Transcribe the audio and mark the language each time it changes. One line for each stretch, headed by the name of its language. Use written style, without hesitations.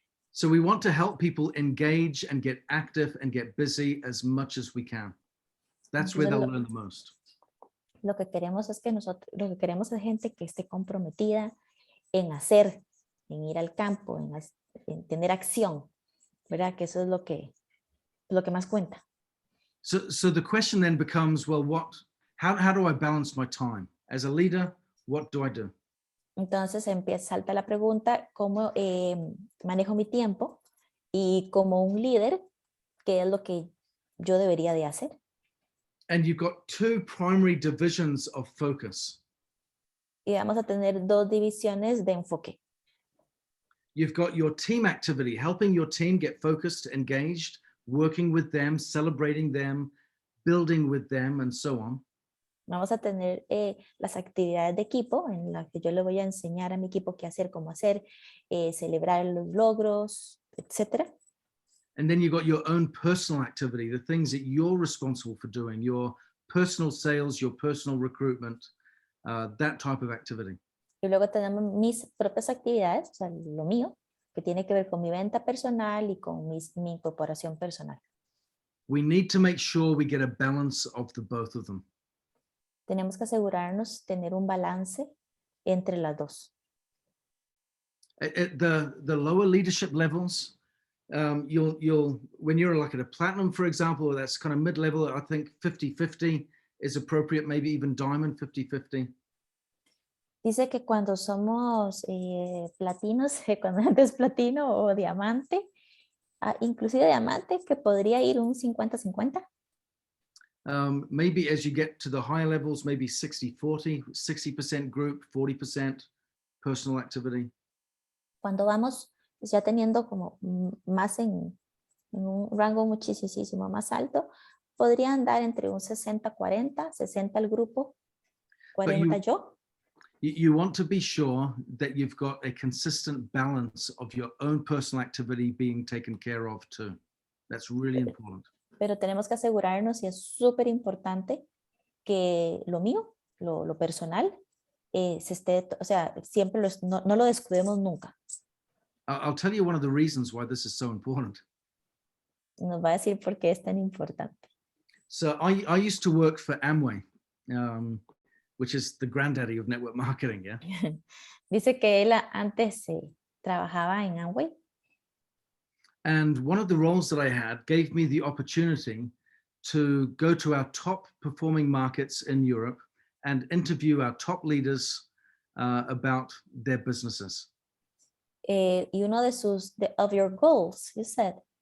English: So we want to help people engage and get active and get busy as much as we can. That's where they'll learn the most.
Spanish: Lo que queremos es gente que esté comprometida en hacer, en ir al campo, en tener acción, ¿verdad? Que eso es lo que más cuenta.
English: So the question then becomes, well, how do I balance my time? As a leader, what do I do?
Spanish: Entonces salta la pregunta, ¿cómo manejo mi tiempo? Y como un líder, ¿qué es lo que yo debería de hacer?
English: And you've got two primary divisions of focus.
Spanish: Y vamos a tener dos divisiones de enfoque.
English: You've got your team activity, helping your team get focused, engaged, working with them, celebrating them, building with them, and so on.
Spanish: Vamos a tener las actividades de equipo en las que yo le voy a enseñar a mi equipo qué hacer, cómo hacer, celebrar los logros, etc.
English: And then you've got your own personal activity, the things that you're responsible for doing, your personal sales, your personal recruitment, that type of activity.
Spanish: Y luego tenemos mis propias actividades, o sea, lo mío, que tiene que ver con mi venta personal y con mi incorporación personal.
English: We need to make sure we get a balance of the both of them.
Spanish: Tenemos que asegurarnos tener un balance entre las dos.
English: At the lower leadership levels, you'll when you're like at a platinum, for example, that's kind of mid-level, I think 50-50 is appropriate, maybe even diamond 50-50.
Spanish: Dice que cuando somos platinos, cuando antes platino o diamante, inclusive diamante, que podría ir un 50-50.
English: Maybe as you get to the higher levels, maybe 60-40, 60% group, 40% personal activity.
Spanish: Cuando vamos ya teniendo como más en un rango muchísimo más alto, podría andar entre un 60-40, 60 el grupo, 40 yo.
English: You want to be sure that you've got a consistent balance of your own personal activity being taken care of too. That's really important.
Spanish: Pero tenemos que asegurarnos, y es súper importante, que lo mío, lo personal, se esté, o sea, siempre no lo descuidemos nunca.
English: I'll tell you one of the reasons why this is so important.
Spanish: Nos va a decir por qué es tan importante.
English: So I used to work for Amway, which is the granddaddy of network marketing, yeah?
Spanish: Dice que él antes trabajaba en Amway.
English: And one of the roles that I had gave me the opportunity to go to our top performing markets in Europe and interview our top leaders about their businesses. Y uno of your goals, you said.